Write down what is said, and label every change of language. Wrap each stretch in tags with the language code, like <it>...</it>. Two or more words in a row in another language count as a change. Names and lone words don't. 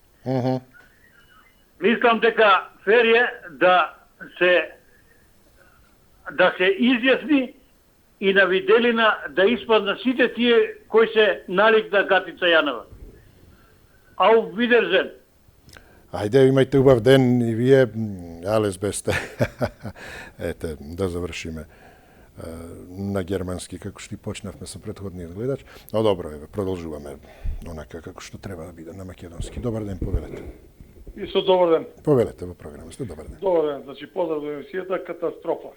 <mk>Мислам дека фер е да се изјасни и на виделина да испадна сите тие кои се налик на Катица Јанева.</mk> <de>Auf Wiedersehen.</de> <mk>Ајде, имајте убав ден и вие,</mk> <de>alles beste.</de> <mk>Ете, да завршиме на германски, како што и почнавме со претходниот гледач. Но добро, еве, продолжуваме онака како што треба да биде на македонски. Добар ден, повелете. Исто добар ден. Повелете во програмата, добар ден. Добар ден, значи поздрав до емисијата, катастрофа.</mk>